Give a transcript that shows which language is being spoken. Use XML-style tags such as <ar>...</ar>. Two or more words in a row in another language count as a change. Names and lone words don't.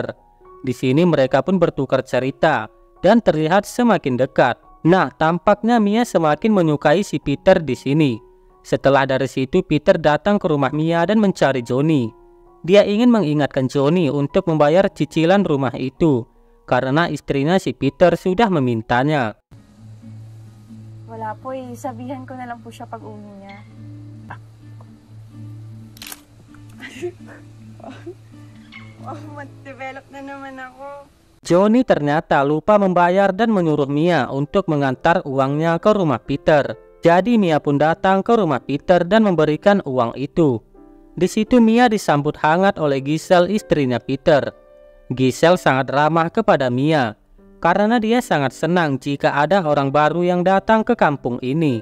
<id>Di sini mereka pun bertukar cerita dan terlihat semakin dekat. Nah, tampaknya Mia semakin menyukai si Peter di sini. Setelah dari situ Peter datang ke rumah Mia dan mencari Johnny. Dia ingin mengingatkan Johnny untuk membayar cicilan rumah itu. karena istrinya si Peter sudah memintanya.</id> <tl>Wala po eh. Sabihan ko na lang po siya pag uwi niya. Develop na naman ako.</tl> <id>Johnny ternyata lupa membayar dan menyuruh Mia untuk mengantar uangnya ke rumah Peter. Jadi Mia pun datang ke rumah Peter dan memberikan uang itu. Di situ Mia disambut hangat oleh Giselle, istrinya Peter. Giselle sangat ramah kepada Mia karena dia sangat senang jika ada orang baru yang datang ke kampung ini.</id>